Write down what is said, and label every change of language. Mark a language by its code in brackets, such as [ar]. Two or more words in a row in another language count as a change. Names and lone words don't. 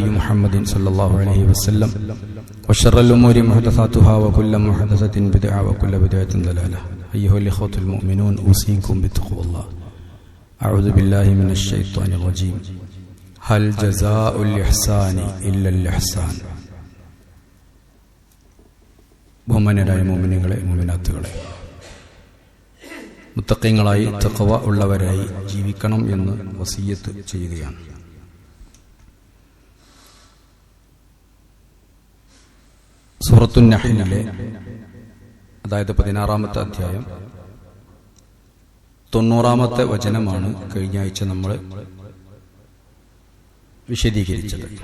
[ar] محمد صلى الله عليه وسلم وشر الأمور محدثاتها وكل محدثة بدعة وكل بدعة ضلالة أيها الإخوة المؤمنون أوصيكم بتقوى الله أعوذ بالله من الشيطان الرجيم هل جزاء الإحسان إلا الإحسان [ml] ബഹുമാന്യരായ മുഅ്മിനീങ്ങളെ മുഅ്മിനാത്തുകളെ മുത്തഖീങ്ങളായി തഖ്വ ഉള്ളവരായി ജീവിക്കണം എന്ന് വസിയ്യത്ത് ചെയ്യുകയാണ്. സൂറത്തുൻ നഹ്ലിലെ അതായത് 16-ാമത്തെ അധ്യായം 90-ാമത്തെ വചനമാണ് കഴിഞ്ഞ ആഴ്ച നമ്മൾ വിശദീകരിച്ചത്.